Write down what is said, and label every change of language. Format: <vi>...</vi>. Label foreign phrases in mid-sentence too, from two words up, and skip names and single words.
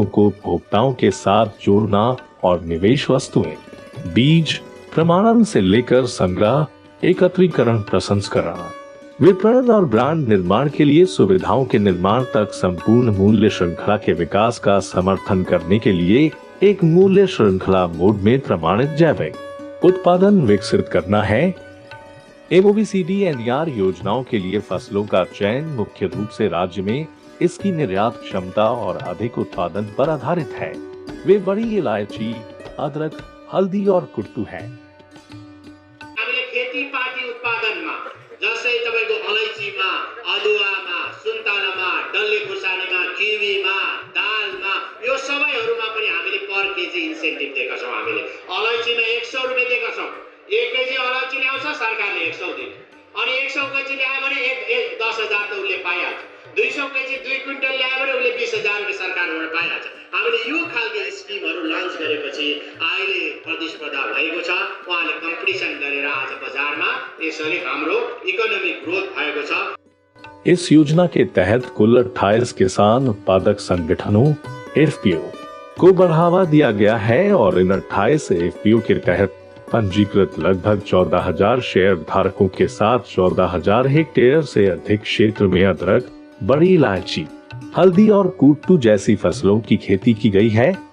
<hi>को उपभोक्ताओं के साथ जोड़ना और निवेश वस्तुएं, बीज, प्रमाणन से लेकर संग्रह, एकत्रीकरण, प्रसंस्करण, विपणन और ब्रांड निर्माण के लिए सुविधाओं के निर्माण तक संपूर्ण मूल्य श्रृंखला के विकास का समर्थन करने के लिए एक मूल्य श्रृंखला मोड में प्रमाणित जैविक उत्पादन विकसित करना है। MOVCDMER योजनाओं के लिए फसलों का चयन मुख्य रूप से राज्य में इसकी निर्यात क्षमता और अधिक उत्पादन पर आधारित है। वे बड़ी इलायची, अदरक, हल्दी और कुट्टू है।</hi> <ne>खेतीपाती उत्पादनमा जस्तै तपाईको अलैचीमा, अदुवामा, सुन्तलामा, डल्ले खुर्सानीमा, किवीमा, दालमा, यो सबैहरुमा पनि हामीले</ne> <en>per kg incentive</en> <ne>दिएका छौं। हामीले अलैचीमा 100 रुपैयाँ दिएका छौं। 1 केजी अलैची ल्याउँछ सरकारले 100 दिन्छ। अनि 100 केजी ल्यायो भने 10,000 त उले पाइहाल्छ। 200 केजी 2 क्विन्टल ल्यायो भने उले 20,000 रुपैयाँ सरकारबाट पाइहाल्छ। हामीले यो खालको स्किमहरु लन्च गरेपछि अहिले प्रतिस्पर्धा भएको छ। उहाँले कम्पिटिसन गरेर आज बजारमा यसले हाम्रो</ne> <en>economic growth</en> <ne>भएको छ।</ne> <hi>इस योजना के तहत कुल 28 किसान उत्पादक संगठनों FPO को बढ़ावा दिया गया है और इन 28 FPO के तहत पंजीकृत लगभग 14,000 शेयर धारकों के साथ 14,000 हेक्टेयर से अधिक क्षेत्र में अदरक, बड़ी इलायची, हल्दी और कुट्टू जैसी फसलों की खेती की गई है।</hi>